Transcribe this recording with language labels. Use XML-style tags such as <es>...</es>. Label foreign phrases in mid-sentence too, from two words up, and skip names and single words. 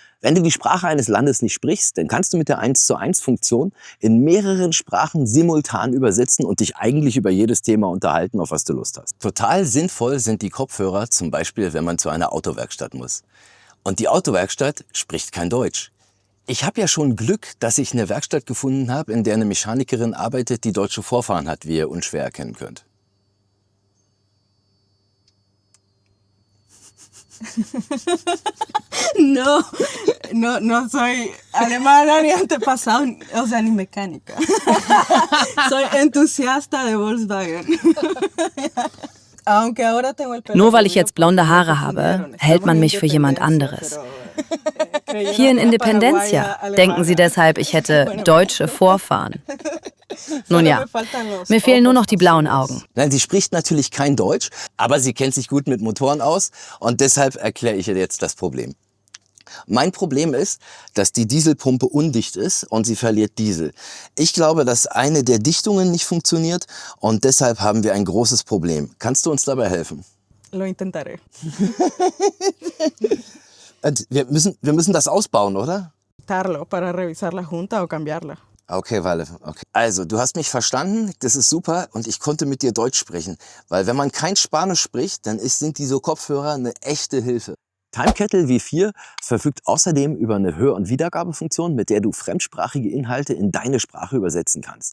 <de>Wenn du die Sprache eines Landes nicht sprichst, dann kannst du mit der 1:1-Funktion in mehreren Sprachen simultan übersetzen und dich eigentlich über jedes Thema unterhalten, auf was du Lust hast. Total sinnvoll sind die Kopfhörer, zum Beispiel, wenn man zu einer Autowerkstatt muss. Und die Autowerkstatt spricht kein Deutsch. Ich habe ja schon Glück, dass ich eine Werkstatt gefunden habe, in der eine Mechanikerin arbeitet, die deutsche Vorfahren hat, wie ihr unschwer erkennen könnt.</de> <es>No soy alemana ni antepasado, o sea, ni mecánica. Soy entusiasta de Volkswagen.</es> <de>Nur weil ich jetzt blonde Haare habe, hält man mich für jemand anderes. Hier in Independencia denken sie deshalb, ich hätte deutsche Vorfahren. Nun ja, mir fehlen nur noch die blauen Augen. Nein, sie spricht natürlich kein Deutsch, aber sie kennt sich gut mit Motoren aus und deshalb erkläre ich ihr jetzt das Problem. Mein Problem ist, dass die Dieselpumpe undicht ist und sie verliert Diesel. Ich glaube, dass eine der Dichtungen nicht funktioniert und deshalb haben wir ein großes Problem. Kannst du uns dabei helfen?</de> <es>Lo intentaré.</es> <de>Wir müssen das ausbauen, oder?</de> <es>Para revisar la junta o cambiarla.</es> <de>Okay, Walle. Okay. Also, du hast mich verstanden, das ist super und ich konnte mit dir Deutsch sprechen. Weil wenn man kein Spanisch spricht, dann sind diese Kopfhörer eine echte Hilfe. TimeKettle W4 verfügt außerdem über eine Hör- und Wiedergabefunktion, mit der du fremdsprachige Inhalte in deine Sprache übersetzen kannst.</de>